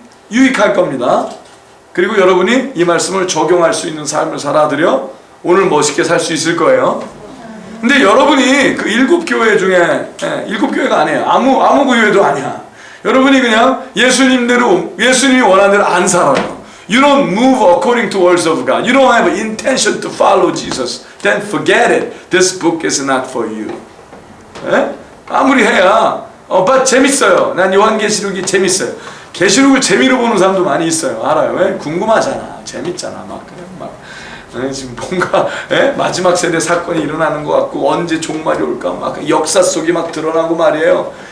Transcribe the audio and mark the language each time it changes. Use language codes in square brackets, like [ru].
[ko] 유익할 겁니다. 그리고 여러분이 이 말씀을 적용할 수 있는 삶을 살아들여 오늘 멋있게 살 수 있을 거예요. 근데 여러분이 그 7교회 중에 7교회가 아니에요. 아무 교회도 아니야. 여러분이 그냥 예수님이 원하는 대로 안 살아요. [en] You don't move according to words of God. You don't have an intention to follow Jesus. Then forget it. This book is not for you. [ko] 아무리 해야 but 재밌어요. 난 요한계시록이 재밌어요. 계시록을 재미로 보는 사람도 많이 있어요. 알아요. 왜? 궁금하잖아. 재밌잖아. 지금 뭔가 마지막 세대 사건이 일어나는 것 같고 언제 종말이 올까 막 역사 속이 막 드러나고 말이에요.